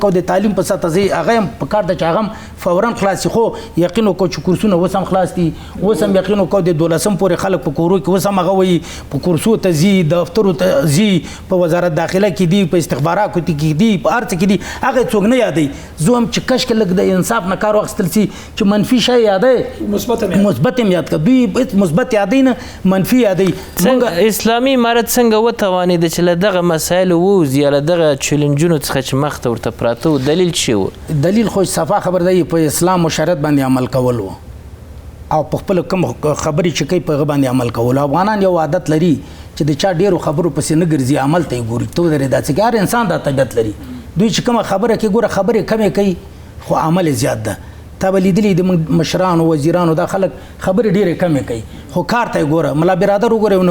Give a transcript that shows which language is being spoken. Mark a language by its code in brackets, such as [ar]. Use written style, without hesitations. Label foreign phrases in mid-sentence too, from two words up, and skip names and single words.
[ps] وکړو د تعلیم په سطحه ځای هغه هم په کار ده چې هغه هم فورا خلاص شي خو یقین وکړو چې کورسونه اوس هم خلاص دي اوس هم یقین وکړو د 12 پورې خلک په کورو کې اوس هم هغه وایي په کورسو ته ځي دفترو ته ځي په وزارت داخله کې دي په استخباراتو کې دي په هر څه کې دي هغه څوک نه یادوي زه هم چې کشکې لږ د انصاف نه کار واخیستل شي چې منفي شی یادوي مثبت هم یاد کړه دوی مثبت یادوي نه منفي یادوي اسلامي امارت څنګه وتوانېد چې له دغه مسایلو ووځي یا له دغه چیلنجونو څخه چې مخ ته ورته پراته و دلیل چی و دلیل خو صفا خبر دی په اسلام او شریعت باندې عمل کول و او په خپل کوم خبرې چې کوي په هغه باندې عمل کول افغانان یو عادت لري چې د چا ډېرو خبرو پسې نه ګرځي عمل ته یې ګوري ته ودرې دا څه هر انسان دا طبیعت لري دوی چې کومه خبره کوي ګوره خبرې کمې کوي خو عمل زیات ده تا به لیدلی د مشرانو وزیرانو دا خلک خبرې ډېرې کمې کوي خو کار ته یې ګوره ملا برادر وګوره یو